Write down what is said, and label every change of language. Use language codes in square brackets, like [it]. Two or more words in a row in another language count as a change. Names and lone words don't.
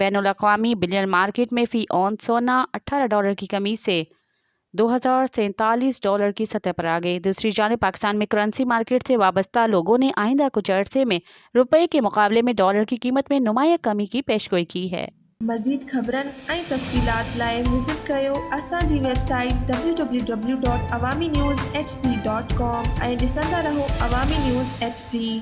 [ur] بین الاقوامی بلین مارکیٹ میں فی اونس سونا 18 ڈالر کی کمی سے 2,047 ڈالر کی سطح پر آ گئی۔ دوسری جانب پاکستان میں کرنسی مارکیٹ سے وابستہ لوگوں نے آئندہ کچھ عرصے میں روپے کے مقابلے میں ڈالر کی قیمت میں نمایاں کمی کی پیشگوئی کی ہے۔ [sd] مزید خبرن ऐं तफ़सीलात लाइ विज़िट कयो असांजी वेबसाइट www.awamiNewsHD.com ऐं ॾिसंदा रहो अवामी न्यूज़ HD।